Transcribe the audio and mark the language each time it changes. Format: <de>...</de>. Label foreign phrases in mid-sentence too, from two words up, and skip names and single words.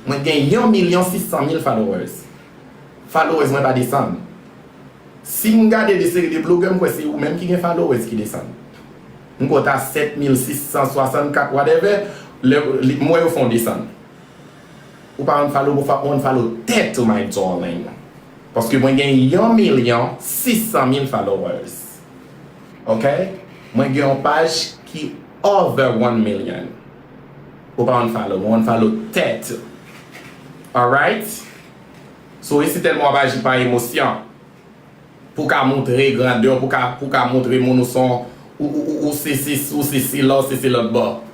<ht>Mwen gen yon milyon sis san mil followers. Followers mwen pa desann. Si m gade de seri de blogueur, mwen se ou menm ki gen followers ki desann. Mwen kwa ta sèt mil sis san swasannkate, whatever, le, le, mwen yo fon desann. Ou pa unfollow, ou pa unfollow tèt ou,</ht> <en>my darling.</en> <ht>Paske mwen gen yon milyon sis san mil followers. Ok? Mwen gen yon paj ki</ht> <en>over one million.</en> <ht>Ou pa unfollow, ou unfollow tèt. Alright? So, e se telman paj pa emosyon. Pou ka montre grandeur, pou ka, pou ka montre moun ou son, ou, ou, ou, ou se, se, ou se, se la, se, se lòt bò.</ht>